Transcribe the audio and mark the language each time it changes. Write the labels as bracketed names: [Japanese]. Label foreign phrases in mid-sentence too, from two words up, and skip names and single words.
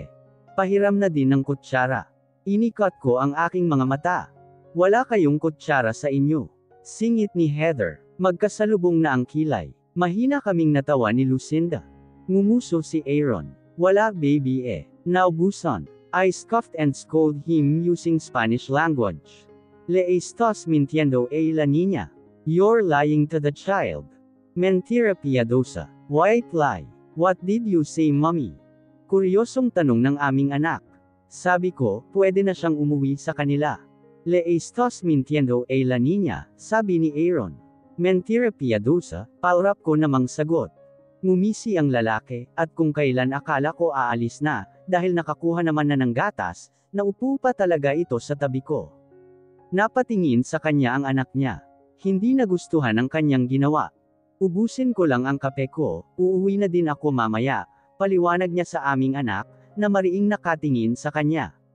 [Filipino] Pahiram na din ng kutsara. Inikat ko ang aking mga mata. Wala kayong kutsara sa inyo. Singit ni Heather. Magkasalubong na ang kilay. Mahina kaming natawa ni Lucinda. Ngumuso si Aaron. Wala baby eh. Naubusan. [English] I scoffed and scolded him using Spanish language. [Spanish] Le estás mintiendo a la niña. [English] You're lying to the child. [Spanish] Mentira piadosa. [English] White lie. What did you say, mommy? [Filipino] Kuryosong tanong ng aming anak. Sabi ko, pwede na siyang umuwi sa kanila. [Spanish] Le estás mintiendo a la niña, [Filipino] sabi ni Aaron. [Spanish] Mentira piadosa, [Filipino] palrap ko namang sagot. Ngumisi ang lalaki, at kung kailan akala ko aalis na, dahil nakakuha naman na ng gatas, naupo pa talaga ito sa tabi ko. Napatingin sa kanya ang anak niya. Hindi nagustuhan ang kanyang ginawa. Ubusin ko lang ang kape ko, uuwi na din ako mamaya, paliwanag niya sa aming anak, na mariing nakatingin sa kanya.